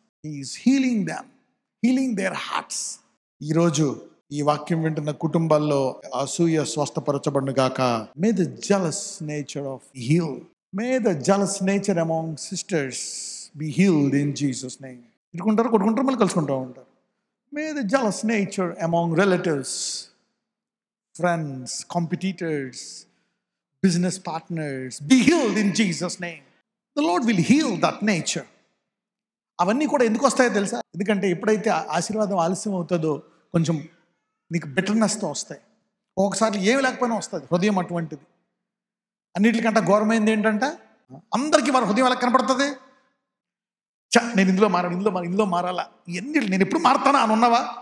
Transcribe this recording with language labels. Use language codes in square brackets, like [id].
[en] He is healing them, healing their hearts. [te] ఈరోజు ఈ వాక్యం వింటున్న కుటుంబాల్లో అసూయ స్వస్థపరచబడును గాక. [en] May the jealous nature of heal, may the jealous nature among sisters be healed in Jesus name. [te] కొట్టుకుంటారు, మళ్ళీ కలుసుకుంటూ ఉంటారు. [en] May the jealous nature among relatives, friends, competitors, business partners be healed in Jesus name. The Lord will heal that nature. [te] అవన్నీ కూడా ఎందుకు వస్తాయో తెలుసా? ఎందుకంటే ఎప్పుడైతే ఆశీర్వాదం ఆలస్యం అవుతుందో కొంచెం నీకు బిటర్నెస్తో వస్తాయి. ఒకసారి ఏమి లేకపోయినా వస్తుంది. హృదయం అటువంటిది. అన్నిటికంటే ఘోరమైంది ఏంటంటే అందరికీ వారి హృదయం ఎలా కనపడుతుంది? నేను ఇందులో మారాలా, నేను ఎప్పుడు మారుతానా అని ఉన్నావా?